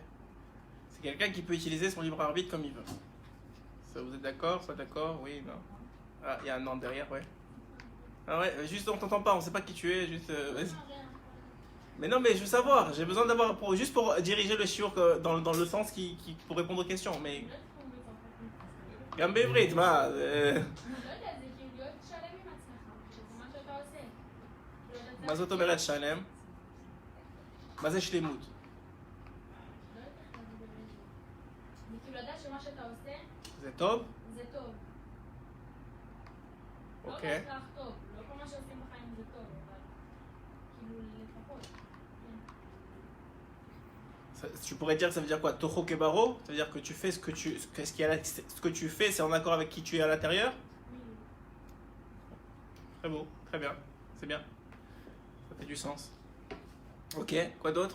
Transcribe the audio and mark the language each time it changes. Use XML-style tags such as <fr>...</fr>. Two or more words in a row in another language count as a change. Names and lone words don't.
<fr>C'est quelqu'un qui peut utiliser son libre arbitre comme il veut. Ça, vous êtes d'accord? Soit d'accord? Oui, non. Ah, il y a un non derrière, ouais. Ah ouais, juste on t'entend pas, on sait pas qui tu es, juste vas-y. Mais non, mais je veux savoir, j'ai besoin d'avoir, juste pour diriger le shiur dans le sens pour répondre aux questions, mais...</fr> <he>גם בעברית, מה? מה זאת אומרת שלם? מה זה שלמות? זה טוב? זה טוב. אוקיי. לא בהכרח טוב, לא כל מה שעושים בחיים זה טוב, אבל כאילו לפחות.</he> <fr>Tu pourrais dire, ça veut dire quoi?</fr> <he>תוכו כברו?</he> <fr>Ça veut dire que tu fais ce que tu fais, c'est en accord avec qui tu es à l'intérieur? Oui. Très beau, très bien, c'est bien. Ça fait du sens. Ok, quoi d'autre?</fr>